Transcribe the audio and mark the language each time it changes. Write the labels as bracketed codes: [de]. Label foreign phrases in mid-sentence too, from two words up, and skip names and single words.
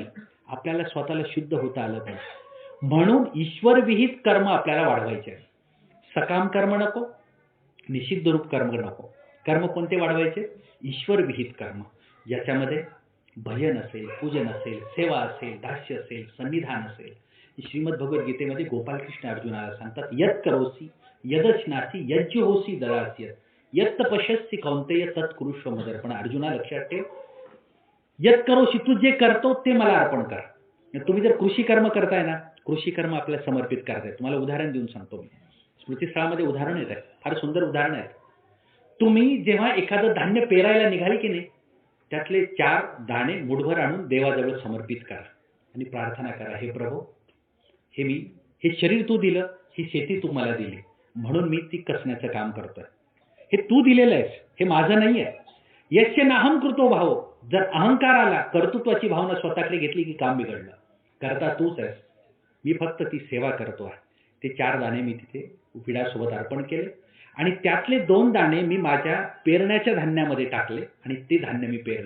[mr] आपल्याला स्वतःला शुद्ध होता आलं पाहिजे. म्हणून ईश्वर विहित कर्म आपल्याला वाढवायचे आहे. सकाम कर्म नको, निषिद्ध रूप कर्म नको. कर्म कोणते वाढवायचे? ईश्वर विहित कर्म, ज्याच्यामध्ये भजन असेल, पूजन असेल, सेवा असेल, दास्य असेल, सन्निधान असेल. श्रीमद भगवद्गीतेमध्ये गोपालकृष्ण अर्जुनाला सांगतात, [sa] यत् करोसी यदश्नासी यज्जुहोसी ददास्यत् यत् तपस्यसि कौंतेय तत्कुरुष्व मदर्पण. [mr] अर्जुना लक्षात ठेव, [sa] यत् करोसी, [mr] तू जे करतो ते मला अर्पण कर. तुम्ही जर कृषी कर्म करताय ना, कृषी कर्म आपल्याला समर्पित करताय. तुम्हाला उदाहरण देऊन सांगतो मी. स्मृतीस्थळामध्ये उदाहरण येत आहे, फार सुंदर उदाहरण आहेत. तुम्ही जेव्हा एखादं धान्य पेरायला निघाले की नाही, त्यातले 4 दाणे मुठभर आणून देवाजवळ समर्पित करा आणि प्रार्थना करा, हे प्रभू, हे शरीर तू दिलं, ही शेती तू मला दिली, म्हणून मी ती कसण्याचं काम करतोय. हे तू दिलेलं आहेस, हे माझं नाही आहे. [sa] यस्य नाहम कृतो भाव. [mr] जर अहंकार आला, कर्तृत्वाची भावना स्वतःकडे घेतली की काम बिघडलं. करता तूच आहेस, मी फक्त ती सेवा करतो आहे. ते 4 दाणे मी तिथे विडासोबत अर्पण केले आणि त्यातले 2 दाणे मी माझ्या पेरण्याच्या धान्यामध्ये टाकले आणि ते धान्य मी पेरलं.